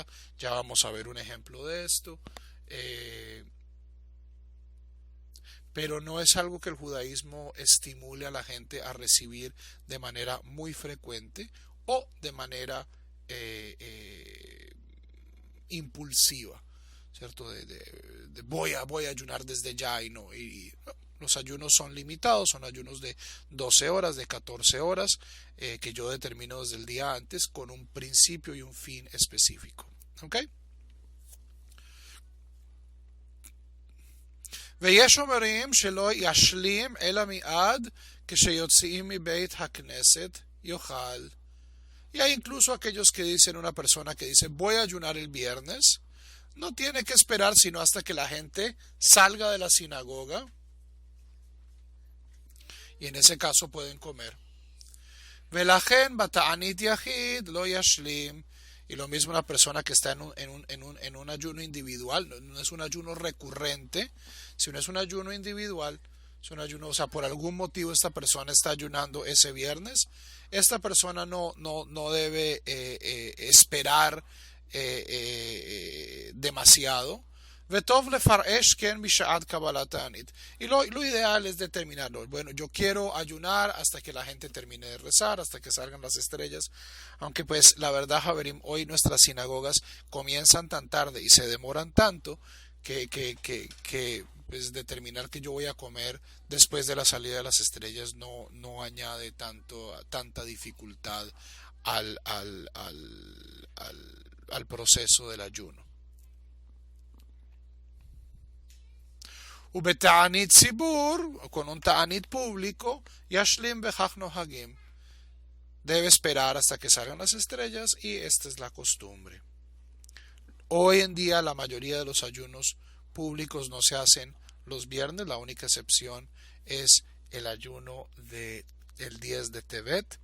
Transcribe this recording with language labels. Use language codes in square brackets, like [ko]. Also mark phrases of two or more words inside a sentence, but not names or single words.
[es] Ya vamos a ver un ejemplo de esto. Pero no es algo que el judaísmo estimule a la gente a recibir de manera muy frecuente o de manera impulsiva, ¿cierto? Voy a ayunar desde ya y no. Los ayunos son limitados, son ayunos de 12 horas, de 14 horas, que yo determino desde el día antes con un principio y un fin específico. ¿Ok? [he] ויש אומרים שלא ישלים אלא מיד כשיוצאים מבית הכנסת יאכל. [es] Y hay incluso aquellos que dicen, una persona que dice voy a ayunar el viernes, no tiene que esperar sino hasta que la gente salga de la sinagoga, y en ese caso pueden comer. [he] ולכן בתענית יחיד לא ישלים. [es] Y lo mismo una persona que está en un ayuno individual, no es un ayuno recurrente, sino es un ayuno individual, es un ayuno, o sea, por algún motivo esta persona está ayunando ese viernes, esta persona no debe esperar demasiado, [he] וטוב לפרש כן בשעת קבלת תענית. [es] Y lo ideal es determinarlo. Bueno, yo quiero ayunar hasta que la gente termine de rezar, hasta que salgan las estrellas. Aunque pues la verdad, Javerim, hoy nuestras sinagogas comienzan tan tarde y se demoran tanto que pues determinar que yo voy a comer después de la salida de las estrellas no añade tanta dificultad al, al, al, al proceso del ayuno. [he] ובתענית ציבור, [es] con un ta'anit público, [he] ישלים בכך נוהגים. [es] Debe esperar hasta que salgan las estrellas y esta es la costumbre. Hoy en día la mayoría de los ayunos públicos no se hacen los viernes, la única excepción es el ayuno del 10 de Tevet.